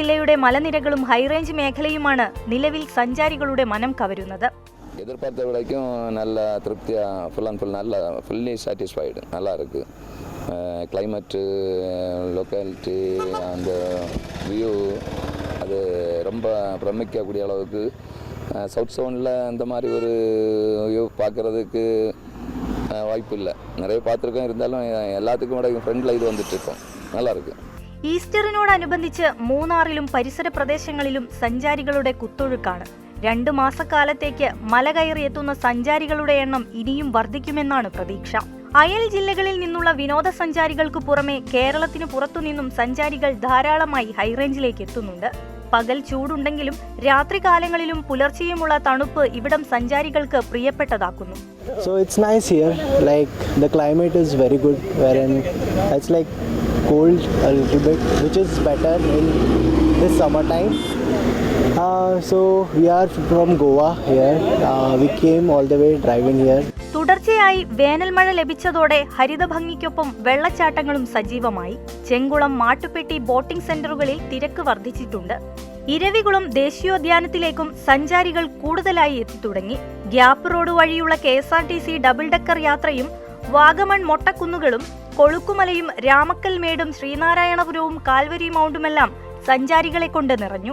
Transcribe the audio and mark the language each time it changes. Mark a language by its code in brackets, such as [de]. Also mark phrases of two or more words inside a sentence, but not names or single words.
[ml] കുന്നുകളുടെ മലനിരകളും ഹൈറേഞ്ച് മേഖലയുമാണ് നിലവിൽ സഞ്ചാരികളുടെ മനം കവരുന്നത്. [ta] எதிர்பார்த்த வரைக்கும் நல்ல திருப்தியாக [en] full and full [ta] நல்ல [en] fully satisfied [ta] நல்லா இருக்குது. கிளைமேட்டு, லொக்காலிட்டி, அந்த வியூ அது ரொம்ப பிரமிக்கக்கூடிய அளவுக்கு [en] south zone-il [ta] இந்த மாதிரி ஒரு வியூ பார்க்குறதுக்கு வாய்ப்பு இல்லை. நிறைய பார்த்துருக்கோம், இருந்தாலும் எல்லாத்துக்கும் கூட ஃப்ரெண்டில் இது வந்துட்டுருக்கோம். நல்லாயிருக்கு. [ml] ഈസ്റ്ററിനോടനുബന്ധിച്ച് മൂന്നാറിലും പരിസര പ്രദേശങ്ങളിലും സഞ്ചാരികളുടെ കുത്തൊഴുക്കാണ്. 2 മാസക്കാലത്തേക്ക് മല കയറിയെത്തുന്ന സഞ്ചാരികളുടെ എണ്ണം ഇനിയും വർദ്ധിക്കുമെന്നാണ് പ്രതീക്ഷ. അയൽ ജില്ലകളിൽ നിന്നുള്ള വിനോദസഞ്ചാരികൾക്ക് പുറമെ കേരളത്തിന് പുറത്തുനിന്നും സഞ്ചാരികൾ ധാരാളമായി ഹൈറേഞ്ചിലേക്ക് എത്തുന്നുണ്ട്. പകൽ ചൂടുണ്ടെങ്കിലും രാത്രികാലങ്ങളിലും പുലർച്ചെയുമുള്ള തണുപ്പ് ഇവിടം സഞ്ചാരികൾക്ക് പ്രിയപ്പെട്ടതാക്കുന്നു. [en] So it's nice here, like the climate is very good, wherein it's like cold a little bit, which is better in this summertime. So we are from Goa here. We came all the way driving here. [ml] തുടർച്ചയായി വേനൽമഴ ലഭിച്ചതോടെ ഹരിതഭംഗിക്കൊപ്പം വെള്ളച്ചാട്ടങ്ങളും സജീവമായി. ചെങ്കുളം, മാട്ടുപ്പെട്ടി [en] boating centres-il [ml] തിരക്ക് വർദ്ധിച്ചിട്ടുണ്ട്. ഇരവികുളം ദേശീയോദ്യാനത്തിലേക്കും സഞ്ചാരികൾ കൂടുതലായി എത്തിത്തുടങ്ങി. ഗ്യാപ്പ് റോഡ് വഴിയുള്ള KSRTC [en] double decker [ml] യാത്രയും വാഗമൺ മൊട്ടക്കുന്നുകളും കൊളുക്കുമലയും രാമക്കൽ മേടും ശ്രീനാരായണപുരവും കാൽവരി മൗണ്ടുമെല്ലാം സഞ്ചാരികളെ കൊണ്ട് നിറഞ്ഞു.